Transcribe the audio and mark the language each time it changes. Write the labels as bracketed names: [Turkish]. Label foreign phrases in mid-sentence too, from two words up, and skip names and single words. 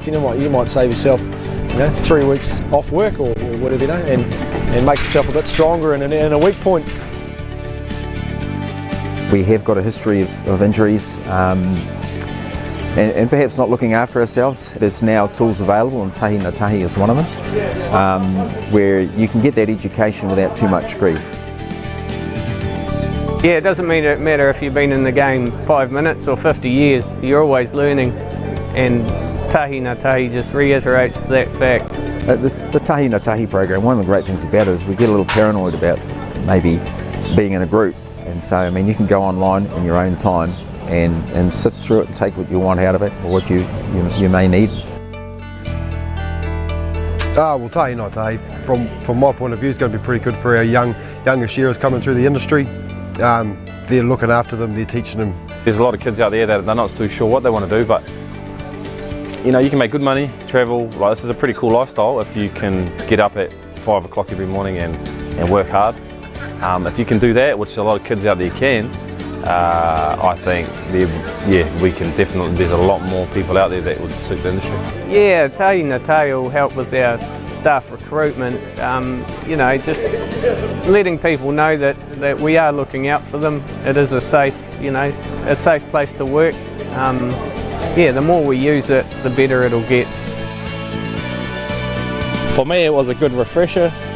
[English] You know what, you might save yourself, 3 weeks off work or whatever, and make yourself a bit stronger in a weak point. We have got a history of injuries and perhaps not looking after ourselves. There's now tools available, and tahi na tahi is one of them, where you can get that education without too much grief. Yeah, it doesn't matter if you've been in the game 5 minutes or 50 years, you're always learning, and tahi na tahi just reiterates that fact. The tahi na tahi program, one of the great things about it is we get a little paranoid about maybe being in a group. And so, I mean, you can go online in your own time and sift through it and take what you want out of it or what you may need. Well, tahi na tahi, from my point of view, is going to be pretty good for our younger shearers coming through the industry. They're looking after them, they're teaching them. There's a lot of kids out there that they're not too sure what they want to do, but you can make good money, travel. Like, this is a pretty cool lifestyle if you can get up at 5 o'clock every morning and work hard. If you can do that, which a lot of kids out there can, I think we can definitely, there's a lot more people out there that would suit the industry. Yeah, tahi na tahi will help with our staff recruitment, just letting people know that we are looking out for them. It is a safe place to work. The more we use it, the better it'll get. For me, it was a good refresher.